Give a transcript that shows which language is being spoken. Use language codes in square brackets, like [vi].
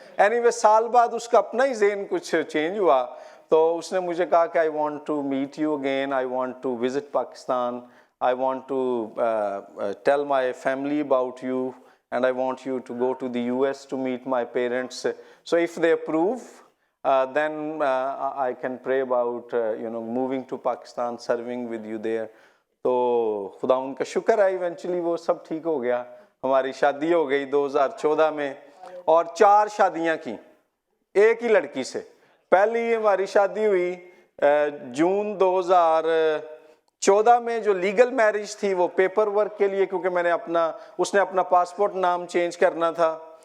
[en] anyway [ur] سال بعد اس کا اپنا ہی ذہن کچھ چینج ہوا, تو اس نے مجھے کہا کہ [en] I want to meet you again, I want to visit Pakistan, I want to tell my family about you, and I want you to go to the US to meet my parents. So if they approve, then I can pray about moving to Pakistan, serving with you there. [ur] تو خدا ان کا شکر ہے eventually وہ سب ٹھیک ہو گیا. ہماری شادی ہو گئی 2014 میں, اور 4 شادیاں کی ایک ہی لڑکی سے. پہلی ہماری شادی ہوئی جون 2014 میں, جو لیگل میرج تھی وہ پیپر ورک کے لیے, کیونکہ میں نے اس نے اپنا پاسپورٹ نام چینج کرنا تھا.